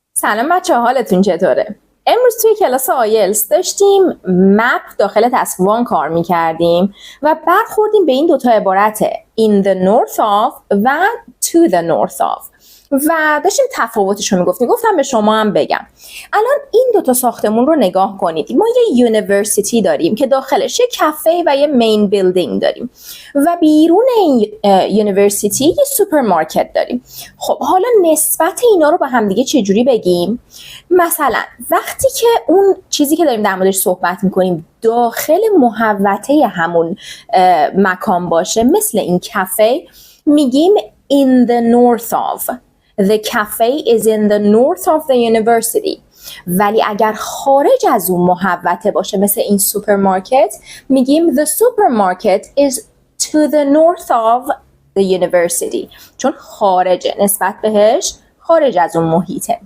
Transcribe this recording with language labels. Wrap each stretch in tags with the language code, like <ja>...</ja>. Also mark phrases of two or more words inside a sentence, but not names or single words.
<fa>سلام بچه ها، حالتون چطوره؟ امروز توی کلاس آیلتس داشتیم مپ داخل تسک 1 کار میکردیم و برخوردیم به این دوتا عبارت</fa> <en>in the north of</en> <fa>و</fa> <en>to the north of</en> <fa>و داشتیم تفاوتش رو میگفتیم. گفتم به شما هم بگم. الان این دوتا ساختمون رو نگاه کنید. ما یه یونیورسیتی داریم که داخلش یه کافه و یه</fa> <en>main building</en> <fa>داریم و بیرون این یونیورسیتی یه سوپرمارکت داریم. خب حالا نسبت اینا رو با همدیگه چجوری بگیم؟ مثلا وقتی که اون چیزی که داریم در موردش صحبت میکنیم داخل محوطه همون مکان باشه، مثل این کافه، میگیم</fa> <en>in the north of. The cafe is in the north of the university.</en> <fa>ولی اگر خارج از اون محوطه باشه مثل این سوپرمارکت، میگیم</fa> <en>the supermarket is to the north of the university.</en> <fa>چون خارجه، نسبت بهش خارج از اون محیطه.</fa>